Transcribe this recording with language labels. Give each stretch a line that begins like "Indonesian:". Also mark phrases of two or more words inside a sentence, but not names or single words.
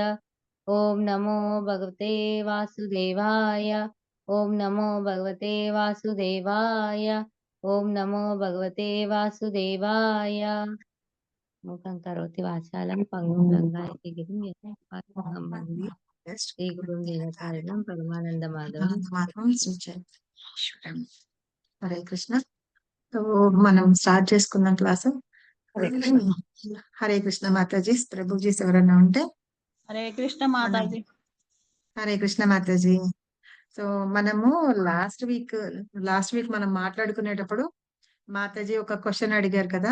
Sanskrit: ओम नमो भगवते वासुदेवाय ओम नमो भगवते वासुदेवाय ओम नमो भगवते वासुदेवाय। मूकं करोति वाचालं पंगुं लंघयति गिरिं यथा वन्दे श्रीगुरुं लीलाचार्यं परमानन्दमाधवं। హరే కృష్ణ.
Telugu: సో మనం స్టార్ట్ చేసుకుందాం క్లాసు.
Sanskrit: హరే కృష్ణ. హరే కృష్ణ
Telugu: మాతాజీ, ప్రభుజీస్ ఎవరైనా ఉంటే.
Sanskrit: హరే కృష్ణ
Telugu: మాతాజీ.
Sanskrit: హరే కృష్ణ
Telugu: మాతాజీ. సో మనము
English: last week
Telugu: మనం మాట్లాడుకునేటప్పుడు మాతాజీ ఒక క్వశ్చన్ అడిగారు కదా.